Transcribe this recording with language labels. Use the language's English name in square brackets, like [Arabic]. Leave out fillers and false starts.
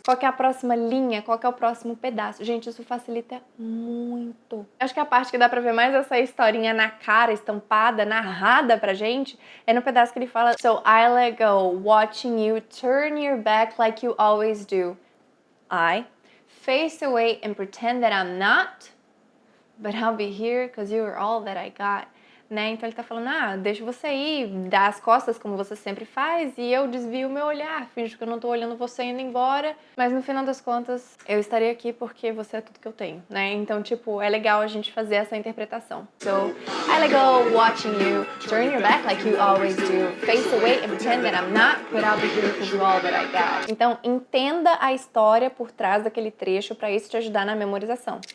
[Portuguese] Qual que é a próxima linha, qual que é o próximo pedaço. Gente, isso facilita muito. Acho que a parte que dá pra ver mais essa historinha na cara, estampada, narrada pra gente, é no pedaço que ele fala [English] So I let go, watching you turn your back like you always do. I face away and pretend that I'm not, but I'll be here because you are all that I got. [Portuguese] Né? Então ele tá falando, deixa você ir, dá as costas como você sempre faz e eu desvio o meu olhar, finjo que eu não tô olhando você indo embora, mas no final das contas eu estarei aqui porque você é tudo que eu tenho, né? Então, tipo, é legal a gente fazer essa interpretação. [English] So, I let go watching you, turn your back like you always do, face away and pretend that I'm not, but I'll be here because you're all that I got. [Portuguese] Então, entenda a história por trás daquele trecho para isso te ajudar na memorização.